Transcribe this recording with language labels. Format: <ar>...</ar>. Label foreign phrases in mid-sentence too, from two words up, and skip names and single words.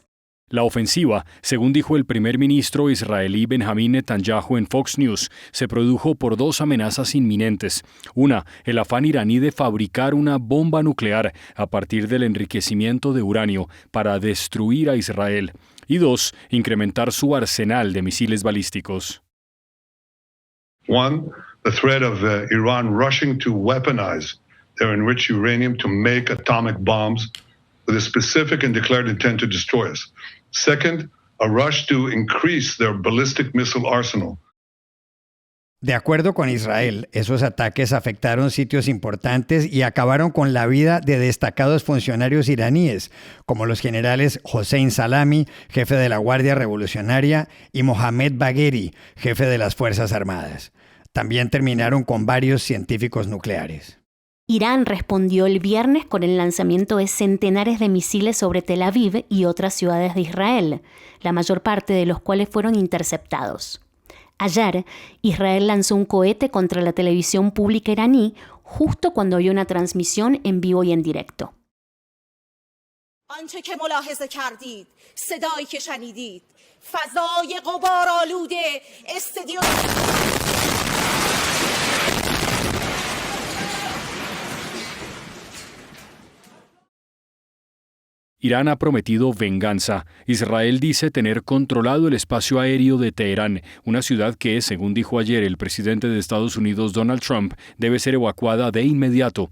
<es>La ofensiva, según dijo el primer ministro israelí Benjamín Netanyahu en Fox News, se produjo por dos amenazas inminentes. Una, el afán iraní de fabricar una bomba nuclear a partir del enriquecimiento de uranio para destruir a Israel. Y dos, incrementar su arsenal de misiles balísticos.</es> <en>One, the threat of Iran rushing to weaponize their enriched uranium to make atomic bombs with a specific and declared intent to destroy us. Second, a rush to increase their ballistic missile arsenal.</en> <es>De acuerdo con Israel, esos ataques afectaron sitios importantes y acabaron con la vida de destacados funcionarios iraníes, como los generales Hossein Salami, jefe de la Guardia Revolucionaria, y Mohammad Bagheri, jefe de las Fuerzas Armadas. También terminaron con varios científicos nucleares. Irán respondió el viernes con el lanzamiento de centenares de misiles sobre Tel Aviv y otras ciudades de Israel, la mayor parte de los cuales fueron interceptados. Ayer, Israel lanzó un cohete contra la televisión pública iraní justo cuando había una transmisión en vivo y en directo.</es> <fa>آنچه که ملاحظه کردید، صدایی که شنیدید، فضای غبارآلوده استادیوم.</fa> <es>Irán ha prometido venganza. Israel dice tener controlado el espacio aéreo de Teherán, una ciudad que, según dijo ayer el presidente de Estados Unidos Donald Trump, debe ser evacuada de inmediato.</es>